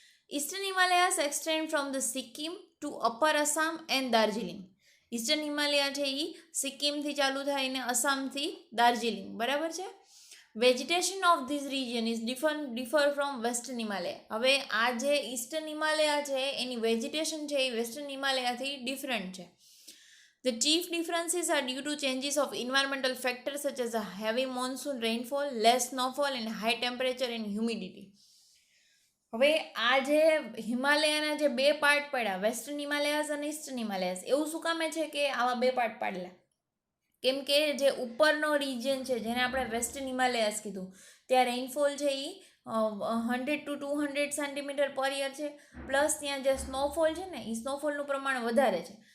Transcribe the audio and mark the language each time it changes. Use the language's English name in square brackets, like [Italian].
[English] Eastern Himalayas extend from the Sikkim to Upper Assam and Darjeeling. [Gujarati] Eastern Himalaya છે એ સિક્કિમથી ચાલુ થઈને અસામથી દાર્જિલિંગ, બરાબર છે. [English] Vegetation of this region is differ from western Himalaya. [Gujarati] હવે આ જે ઈસ્ટર્ન હિમાલયા છે એની વેજીટેશન છે એ વેસ્ટર્ન હિમાલયાથી ડિફરન્ટ છે. [English] The chief differences are due to changes of environmental factors such as a heavy monsoon rainfall, less snowfall and high temperature and humidity. [Gujarati] હવે આ જે હિમાલયાના જે બે પાર્ટ પડ્યા, વેસ્ટર્ન હિમાલયાસ અને ઈસ્ટર્ન હિમાલયાસ, એવું શું કામે છે કે આવા બે પાર્ટ પાડેલા? કેમ કે જે ઉપરનો રિજિયન છે જેને આપણે વેસ્ટર્ન હિમાલયાસ કીધું, ત્યાં રેઇનફોલ છે એ 100 to 200 સેન્ટીમીટર પર યર છે, પ્લસ ત્યાં જે સ્નોફોલ છે ને એ સ્નોફોલનું પ્રમાણ વધારે છે.